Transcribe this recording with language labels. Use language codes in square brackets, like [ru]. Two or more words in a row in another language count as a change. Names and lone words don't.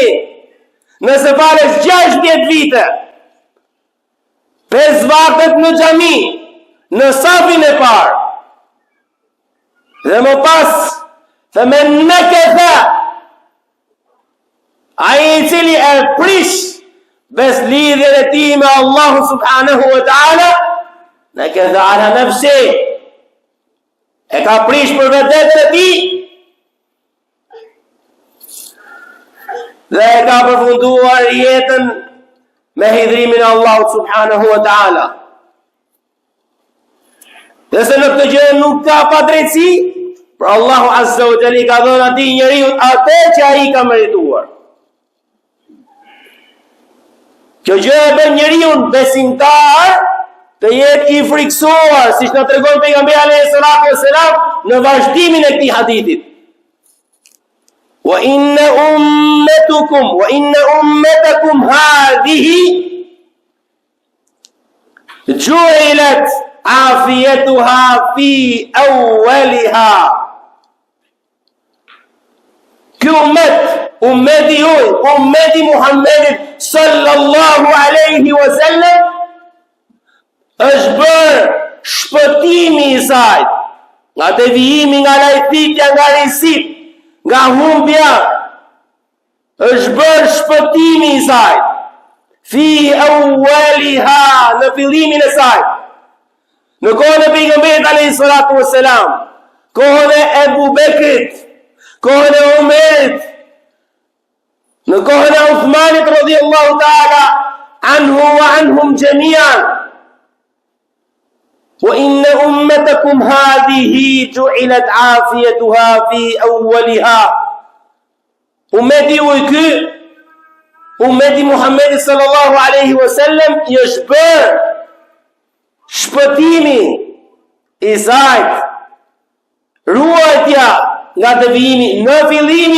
[sq] Nëse falesh 60 vite, 5 vaktet në xhami, në safin e parë, dhe më pas themen nakatha, ai i cili e prish beslidhjen e tij me Allahu [ar] سبحانه وتعالى, نكث على نفسه, [sq] e ka prish për vetën e tij dhe e ka përfunduar jetën me hidhrimin e Allahut [ar] سبحانه وتعالى. [sq] Dhe se në këtë gjë nuk ka padrejtësi, për Allahu [ar] عز وجل [sq] ka dhënë atij njeriu atë që ai ka merituar. Kjo gjë e bën njeriu besimtar të jetë i friksuar, siç na tregon pejgamberi [ar] عليه الصلاة والسلام [sq] në vazhdimin e këtij hadithit. [ar] وإن أمتكم هذه جعلت عافيتها في أولها. [sq] Ky ummeti juaj, ummeti Muhammedit [ar] صلى الله عليه وسلم, [sq] është bërë shpëtimi i saj nga devijimi, nga lajthitja, nga risit, nga humbja, është bërë shpëtimi i saj [ar] في أولها, [sq] në fillimin e saj. Në kohën e pejgamberit [ar] عليه الصلاة والسلام, [sq] kohën e Ebu Bekrit, kohën e Umerit, në kohën e Uthmanit [ar] رضي الله تعالى عنه وعنهم جميعا. وإن أمتكم هذه جعلت عافيتها في أولها. [sq] Ummeti juaj ky, ummeti Muhammedit [ar] صلى الله عليه وسلم, [sq] i është bërë shpëtimi i saj, ruajtja nga devijimi në fillimin